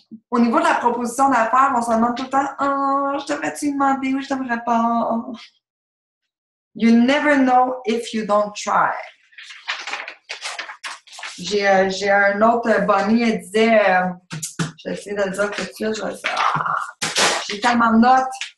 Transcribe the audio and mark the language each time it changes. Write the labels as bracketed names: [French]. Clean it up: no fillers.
[French] Au niveau de la proposition d'affaires, on se demande tout le temps, oh, je devrais-tu demander ou je devrais pas? [English] You never know if you don't try. [French] J'ai un autre Bonnie, elle disait, je vais essayer de le dire tout de suite, j'ai tellement de notes.